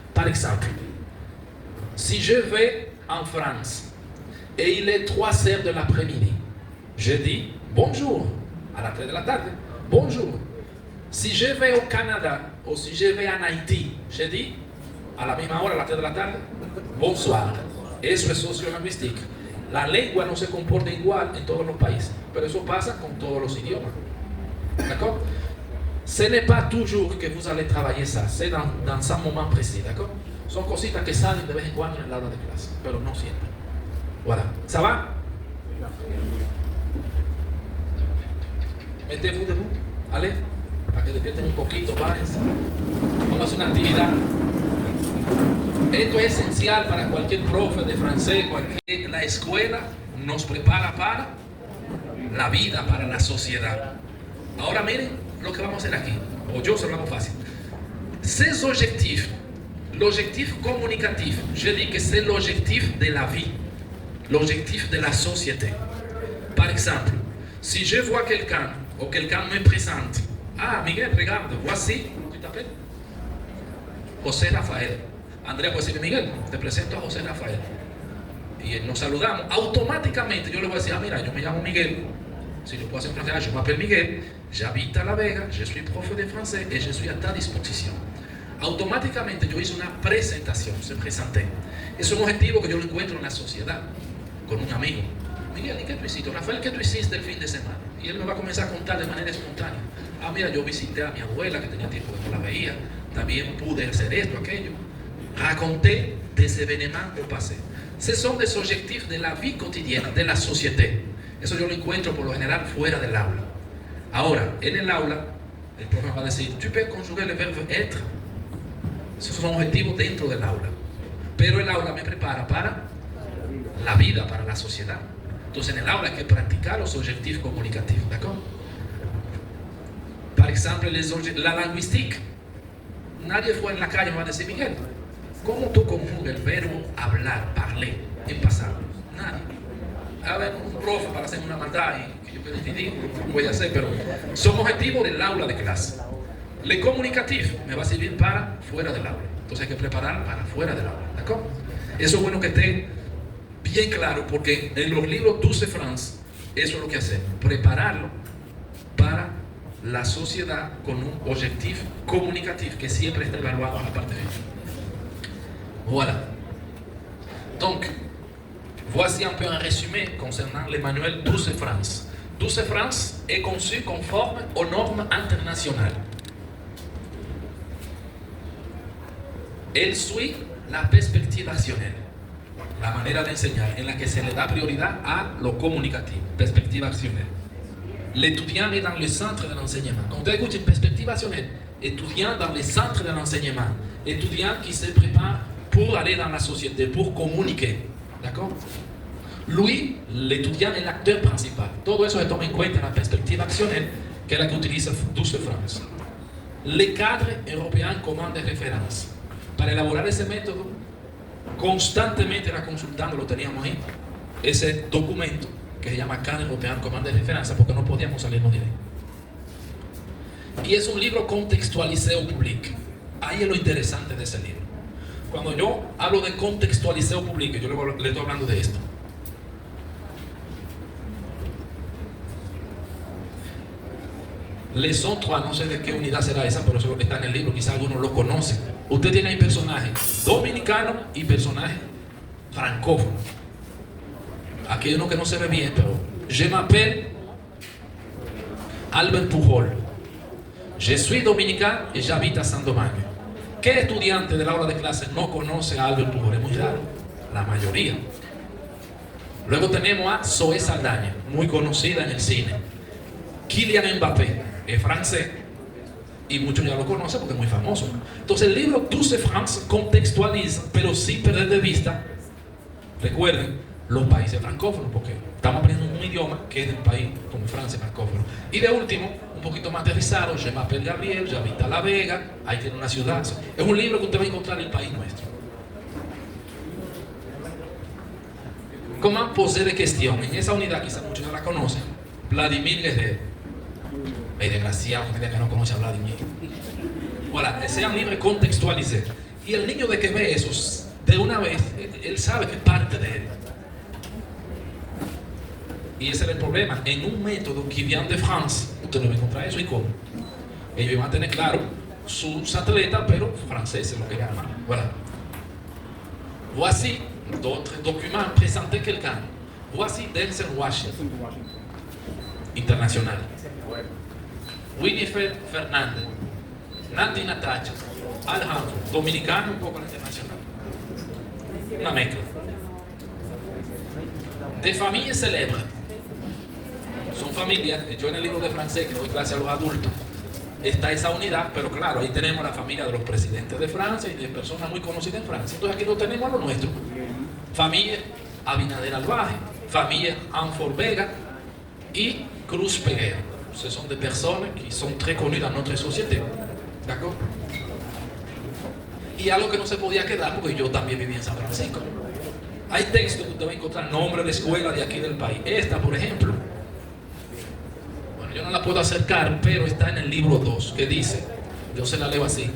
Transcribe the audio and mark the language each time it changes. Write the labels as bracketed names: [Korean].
[French] Par exemple, si je vais en France et il est 3 heures de l'après-midi, je dis bonjour à la fin de la tarde, bonjour. Si je vais au Canada ou si je vais en Haïti, je dis à la même heure, à la fin de la tarde, bonsoir. [Spanish] Eso es sociolinguistique. La lengua no se comporta igual en todos los países, pero eso pasa con todos los idiomas. [French] D'accord? Ce n'est pas toujours que vous allez travailler ça, c'est dans un moment précis, d'accord? [Spanish] Son cositas que salen de vez en cuando en la hora de clase, pero no siempre. [French] Voilà. ¿Ça va? Mettez-vous debout. Allez, [Spanish] para que despierten un poquito, párense. Vamos a hacer una actividad. Esto es esencial para cualquier profe de francés, la escuela nos prepara para la vida, para la sociedad. Ahora miren lo que vamos a hacer aquí, o yo se lo hago fácil. [French] Ces objectifs, L'objectif communicatif, je dis que c'est l'objectif de la vie, l'objectif de la société. Par exemple, si je vois quelqu'un ou quelqu'un me présente, ah Miguel, regarde, voici, tu t'appelles José Rafael. [Spanish] Andrea puede decirme, Miguel, te presento a José Rafael. Y nos saludamos. Automáticamente yo le voy a decir, ah mira, yo me llamo Miguel. [French] Si je peux [Spanish] hacer un [French] français, je m'appelle Miguel, j'habite à La Vega, je suis prof de français et je suis à ta disposición. [Spanish] Automáticamente yo hice una presentación, se presenté. Es un objetivo que yo lo encuentro en la sociedad, con un amigo. Miguel, ¿y qué tú hiciste? Rafael, ¿qué tú hiciste el fin de semana? Y él me va a comenzar a contar de manera espontánea. Ah, mira, yo visité a mi abuela, que tenía tiempo que no la veía. También pude hacer esto, aquello. [French] Raconté des événements au passé. Ce sont des objectifs de la vie quotidienne, de la société. [Spanish] Eso yo lo encuentro por lo general fuera del aula. Ahora, en el aula, el profesor va a decir, [French] tu peux [Spanish] conjugar el verbo être. Esos son objetivos dentro del aula. Pero el aula me prepara para la vida, para la sociedad. Entonces en el aula hay que practicar los objetivos comunicativos, [French] ¿d'accord? Par exemple, [Spanish] la lingüística. Nadie fue en la calle y me va a decir, Miguel, ¿cómo tú conjugas el verbo hablar, parler, en pasado? Nadie. A ver, un profe para hacer una maldad y que yo pueda decidir, voy a hacer, pero son objetivos del aula de clase. [French] Le comunicatif [Spanish] me va a servir para fuera del aula. Entonces hay que preparar para fuera del aula, [French] ¿d'accord? [Spanish] Eso es bueno que esté bien claro, porque en los libros Douce France, eso es lo que hacemos, prepararlo para la sociedad con un objetivo comunicativo que siempre está evaluado en la parte final. [French] Voilà. Donc, voici un peu un résumé concernant le manuel Douce France. Douce France est conçu conforme aux normes internationales. Elle suit la perspective actionnelle, [Spanish] la manera de enseñar en la que se le da prioridad a lo comunicativo, [French] perspective actionnelle. L'étudiant est dans le centre de l'enseignement. Quand on écoute une perspective actionnelle, étudiant dans le centre de l'enseignement, étudiant qui se prépare pour aller dans la société, pour communiquer. D'accord? Lui, l'étudiant est l'acteur principal. [Spanish] Todo eso se toma en cuenta en la perspective actionnelle, que es la que utiliza Douce France. [French] Le cadre européen commun de référence. [Spanish] Para elaborar ese método, constantemente era consultando, lo teníamos ahí, ese documento que se llama Cadre Européen Común de Referencia, porque no podíamos salirnos de ahí. Y es un libro [French] contextualisé au public. [Spanish] Ahí es lo interesante de ese libro. Cuando yo hablo de [French] contextualisé au public, [Spanish] yo le estoy hablando de esto. Leçon 3, no sé de qué unidad será esa, pero eso está en el libro, quizá algunos lo conocen. Usted tiene ahí personajes dominicanos y personajes francófonos. Aquí hay uno que no se ve bien, pero [French] je m'appelle Albert Pujol. Je suis dominicain et j'habite à Saint-Domingue. [Spanish] ¿Qué estudiante del aula de clase no conoce a Albert Pujol? Es muy raro, la mayoría. Luego tenemos a Zoé Saldaña, muy conocida en el cine. Kylian Mbappé, es francés, y muchos ya lo conocen porque es muy famoso. Entonces el libro Douce France contextualiza, pero sin perder de vista, recuerden, los países francófonos, porque estamos aprendiendo un idioma que es del país como Francia francófono. Y de último, un poquito más aterrizado, [French] Je m'appelle Gabriel, j'habite à La Vega, [Spanish] ahí tiene una ciudad. Es un libro que usted va a encontrar en el país nuestro. [French] Comment poser des questions. [Spanish] En esa unidad, quizás muchos ya la conocen, Vladimir Guerrero. El desgraciado que no conoce a Vladimir. [French] Voilà, c'est un livre contextualisé. [Spanish] Y el niño de que ve eso, de una vez, él sabe que es parte de él. Y ese era el problema. En un método [French] qui vient de France, [Spanish] usted no va a encontrar eso. ¿Y cómo? Ellos van a tener claro sus atletas, pero franceses, lo que llaman. [French] Voilà. Voici d'autres documents présentés quelqu'un. Voici Denzel Washington, international. [Spanish] Winifred Fernández, Nati Natacha, Alejandro, dominicano, un poco internacional. Una mezcla. De familias célebres. Son familias, yo en el libro de francés que doy clase a los adultos, está esa unidad, pero claro, ahí tenemos la familia de los presidentes de Francia y de personas muy conocidas en Francia. Entonces aquí no tenemos lo nuestro. Familia Abinader Alvaje, familia Anfor Vega y Cruz Peguero. [French] Ce sont des personnes qui sont très connues dans notre société. D'accord? [Spanish] y algo que no se podía quedar porque yo también vivía en San Francisco. Hay textos que usted va a encontrar, nombre de escuela de aquí del país. Esta, por ejemplo, bueno, yo no la puedo acercar, pero está en el libro 2, que dice, yo se la leo así.